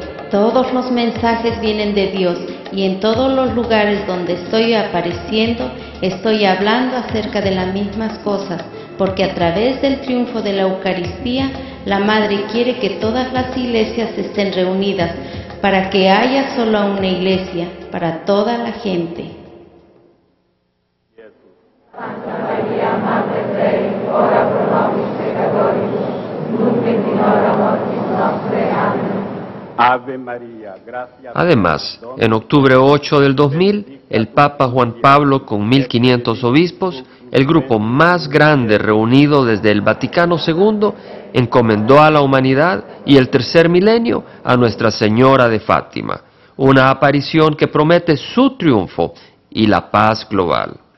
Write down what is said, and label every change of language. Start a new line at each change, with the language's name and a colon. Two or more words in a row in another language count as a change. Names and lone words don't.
Spanish: Todos los mensajes vienen de Dios, y en todos los lugares donde estoy apareciendo, estoy hablando acerca de las mismas cosas, porque a través del triunfo de la Eucaristía, la Madre quiere que todas las iglesias estén reunidas, para que haya solo una iglesia para toda la gente.
Latin: Santa Maria, Mater Dei, ora pro nobis peccatoribus, nunc et in hora mortis nostre. Amén.
Spanish: Ave María, gracias. Además, en octubre 8 del 2000, el Papa Juan Pablo, con 1500 obispos, el grupo más grande reunido desde el Vaticano II, encomendó a la humanidad y el tercer milenio a Nuestra Señora de Fátima, una aparición que promete su triunfo y la paz global.